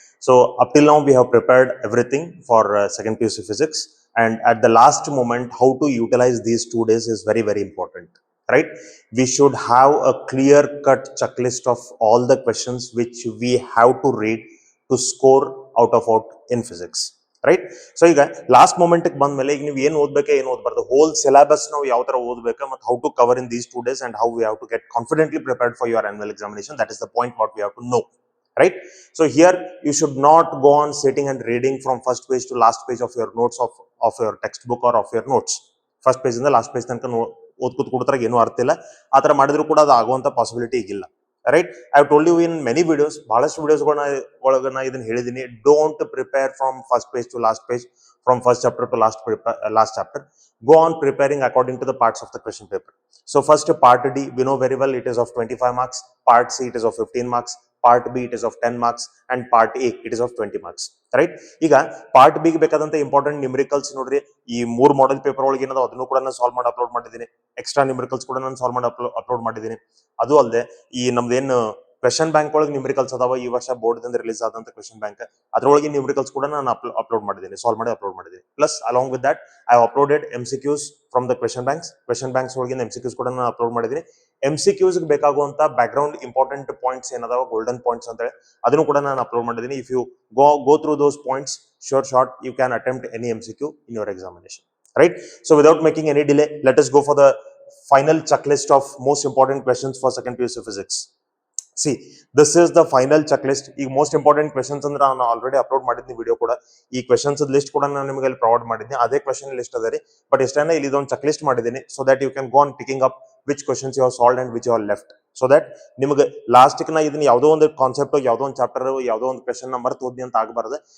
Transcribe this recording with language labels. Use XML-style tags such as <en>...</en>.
<en>So up till now we have prepared everything for second PUC physics, and at the last moment how to utilize these 2 days is very very important, right? We should have a clear cut checklist of all the questions which we have to read to score out in physics, right?</en> <kn>So ಈಗ last moment ಬಂದ ಮೇಲೆ ಈಗ ನೀವು ಏನು ಓದ್ಬೇಕೆ ಏನು ಓದಬಾರ್ದು, hole syllabus ನಾವು ಯಾವ ತರ ಓದಬೇಕು ಮತ್ತು</kn> <en>How to cover in these 2 days and how we have to get confidently prepared for your annual examination. That is the point what we have to know, right? So here you should not go on sitting and reading from first page to last page of your notes of your textbook or of your notes.</en> <kn>First page ಇಂದ last page ತನಕ ಓದ್ಕೂತ್ ಕೊಡ್ತಾರ ಏನು ಅರ್ಥ ಇಲ್ಲ. ಆ ತರ ಮಾಡಿದ್ರು ಕೂಡ ಅದು ಆಗುವಂತ ಪಾಸಿಬಿಲಿಟಿ ಈಗಿಲ್ಲ, right?</kn> <en>I have told you in many videos,</en> <kn>ಬಹಳಷ್ಟು ವಿಡಿಯೋಸ್ಗಳನ್ನ ಒಳಗ ನಾ ಇದನ್ನ ಹೇಳಿದೀನಿ.</kn> <en>Don't prepare from first page to last page, from first chapter to last chapter. Go on preparing according to the parts of the question paper. So first part D, we know very well it is of 25 marks, part C it is of 15 marks, part B it is of 10 marks, and part A it is of 20 marks, right?</en> <kn>ಈಗ part B ಗೆ ಬೇಕಾದಂತ important numericals ನೋಡ್ರಿ, ಈ 3 model paper ಒಳಗೆ ಏನದ ಅದನ್ನು ಕೂಡ ನಾನು ಸಾಲ್ವ್ ಮಾಡಿ ಅಪ್ಲೋಡ್ ಮಾಡಿದ್ದೀನಿ. ಎಕ್ಸ್ಟ್ರಾ ನ್ಯೂಮರಿಕಲ್ಸ್ ಕೂಡ ನಾನು ಸಾಲ್ವ್ ಮಾಡಿ ಅಪ್ಲೋಡ್ ಮಾಡಿದ್ದೀನಿ. ಅದು ಅಲ್ಲದೆ ಈ ನಮ್ದೇನು ಕ್ವೆಶನ್ ಬ್ಯಾಂಕ್ ಒಳಗೆ ನ್ಯೂಮರಿಕಲ್ಸ್ ಅದಾವ, ಈ ವರ್ಷ ಬೋರ್ಡ್ ದಿಂದ ರಿಲೀಸ್ ಆದಂತ ಕ್ವೆಶನ್ ಬ್ಯಾಂಕ್, ಅದರೊಳಗೆ ನ್ಯೂಮರಿಕಲ್ಸ್ ಕೂಡ ನಾನು ಅಪ್ಲೋಡ್ ಮಾಡಿದ್ದೀನಿ, ಸಾಲ್ವ್ ಮಾಡಿ ಅಪ್ಲೋಡ್ ಮಾಡಿದ್ದೀನಿ.</kn> <en>plus along with that I have uploaded MCQs from the question banks</en> <kn>ಒಳಗಿನ MCQs ಕೂಡ ನಾನು ಅಪ್ಲೋಡ್ ಮಾಡಿದ್ದೀನಿ. MCQs ಬೇಕಾಗುವಂತ back ground important points ಏನದಾವ, ಗೋಲ್ಡನ್ ಪಾಯಿಂಟ್ಸ್ ಅಂತ ಹೇಳಿ, ಅದನ್ನು ಕೂಡ ನಾನು ಅಪ್ಲೋಡ್ ಮಾಡಿದ್ದೀನಿ.</kn> <en>If you go through those points, sure you can attempt any MCQ in your examination, right? So without making any delay, let us go for the final checklist of most important questions for second PUC physics. See, this is the final checklist.</en> <kn>ಈಗ most important questions ಅಂದ್ರೆ ನಾನು already upload ಮಾಡಿದ್ದೀನಿ video ಕೂಡ. ಈ questions list ಕೂಡ ನಾನು ನಿಮಗೆ ಅಲ್ಲಿ ಪ್ರೊವೈಡ್ ಮಾಡಿದ್ದೀನಿ, ಅದೇ ಕ್ವೆಶನ್ ಲಿಸ್ಟ್ ಅದ ರೀ. ಬಟ್ ಎಷ್ಟೇನ ಇಲ್ಲಿ ಇದೊಂದು ಚೆಕ್ ಲಿಸ್ಟ್ ಮಾಡಿದ್ದೀನಿ,</kn> <en>so that you can go on picking up which questions you have solved and which you have left, so that</en> <kn>ನಿಮಗೆ ಲಾಸ್ಟ್ ನ ಇದನ್ನ ಯಾವುದೋ ಒಂದು ಕಾನ್ಸೆಪ್ಟ್, ಯಾವುದೋ ಒಂದು ಚಾಪ್ಟರ್, ಯಾವುದೋ ಒಂದು ಕ್ವೆಶನ್ ಮರ್ತು ಓದಿ ಅಂತ ಆಗಬಾರ್ದು.</kn>